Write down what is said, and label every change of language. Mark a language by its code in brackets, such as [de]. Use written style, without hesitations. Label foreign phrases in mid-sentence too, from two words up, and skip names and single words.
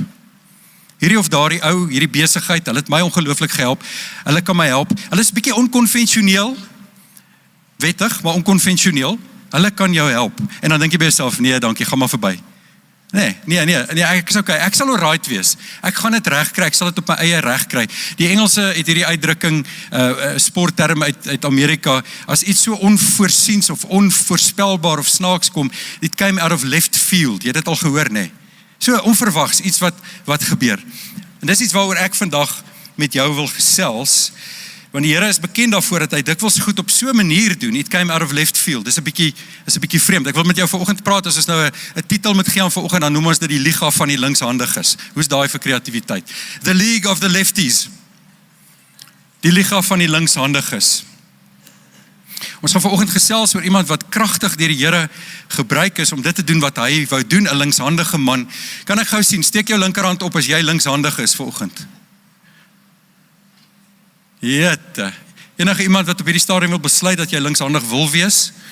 [af] Hierdie of daardie ou, hierdie besigheid, hulle het my ongelooflik gehelp, hulle kan my help, hulle is bietjie onkonvensioneel, wettig, maar onkonvensioneel, hulle kan jou help, en dan dink jy by jouself, nee, dankie, gaan maar verby. Nee, ek is okay, ek sal alright wees, ek gaan dit reg kry, ek sal dit op my eie reg kry. Die Engelse het hierdie uitdrukking, sportterm uit Amerika, as iets so onvoorsiens, of onvoorspelbaar, of snaaks kom, [en] it came out of left field, [af] jy het dit al gehoor, nee? So onverwags, iets wat gebeur. En dis iets waaroor ek vandag met jou wil gesels, want die Here is bekend daarvoor dat hy dikwels goed op so 'n manier doen, [en] it came out of left field. [af] Dis 'n bietjie vreemd. Ek wil met jou vanoggend praat, as ons nou 'n titel moet gee aan vanoggend, dan noem ons dit die Liga van die linkshandiges. Hoe's daai vir kreatiwiteit? [en] The League of the Lefties. [af] Die Liga van die linkshandiges. Ons gaan vanoggend gesels oor iemand wat kragtig deur die Here gebruik is om dit te doen wat hy wou doen, 'n linkshandige man. Kan ek gou sien, steek jou linkerhand op as jy linkshandig is vanoggend. Jette, enige iemand wat op hierdie stadium wil besluit dat jy linkshandig wil wees?